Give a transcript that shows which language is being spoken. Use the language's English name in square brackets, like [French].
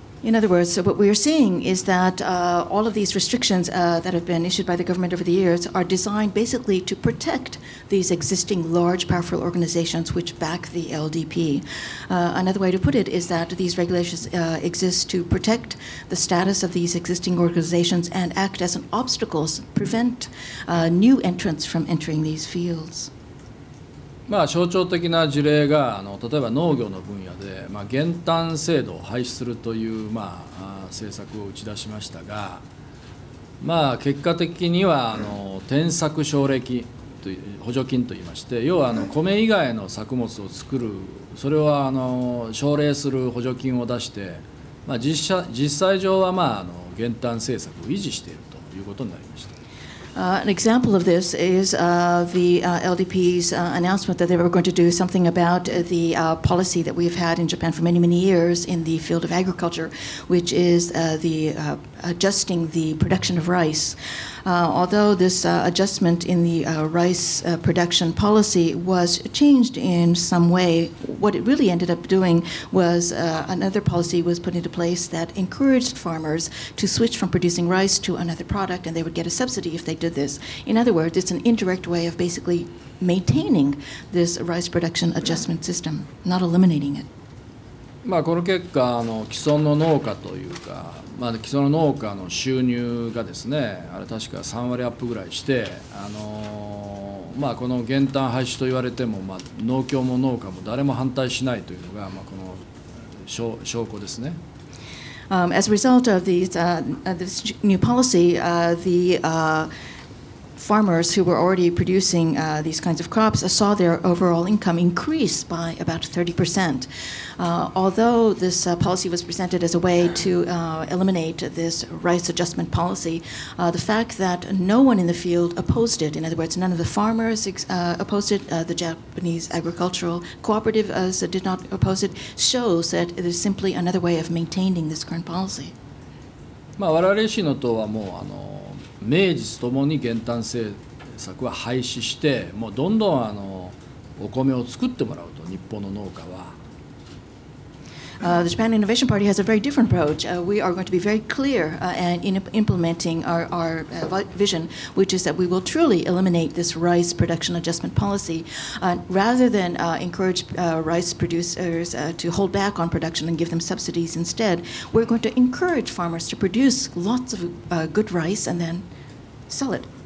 [English] In other words, so what we are seeing is that all of these restrictions that have been issued by the government over the years are designed basically to protect these existing large, powerful organizations which back the LDP. Another way to put it is that these regulations exist to protect the status of these existing organizations and act as an obstacles, prevent new entrants from entering these fields. [Japanese] 象徴的な事例が例えば農業の分野で、減反制度を廃止するという、政策を打ち出しましたが、結果的には転作奨励金という補助金といいまして、要は米以外の作物を作る、それを奨励する補助金を出して、実際上は減反政策を維持しているということになりました。 [English] An example of this is the LDP's announcement that they were going to do something about the policy that we've had in Japan for many, many years in the field of agriculture, which is the adjusting the production of rice. Although this adjustment in the rice production policy was changed in some way, what it really ended up doing was another policy was put into place that encouraged farmers to switch from producing rice to another product, and they would get a subsidy if they did this. In other words, it's an indirect way of basically maintaining this rice production adjustment system, not eliminating it. [Japanese] この結果既存の農家というか、既存の農家の収入がですね、あれ確か3割アップぐらいして、この減反廃止と言われても、農協も農家も誰も反対しないというのが、この証拠ですね。 [English] As a result of this new policy, the farmers who were already producing these kinds of crops saw their overall income increase by about 30%. Although this policy was presented as a way to eliminate this rice adjustment policy, the fact that no one in the field opposed it, in other words, none of the farmers opposed it, the Japanese Agricultural Cooperative did not oppose it, shows that it is simply another way of maintaining this current policy. [Japanese] 我々維新の党はもう名実ともに減反政策は廃止して、もうどんどんお米を作ってもらうと、日本の農家は。 [English] The Japan Innovation Party has a very different approach. We are going to be very clear in implementing our vision, which is that we will truly eliminate this rice production adjustment policy. Rather than encourage rice producers to hold back on production and give them subsidies instead, we're going to encourage farmers to produce lots of good rice and then sell it.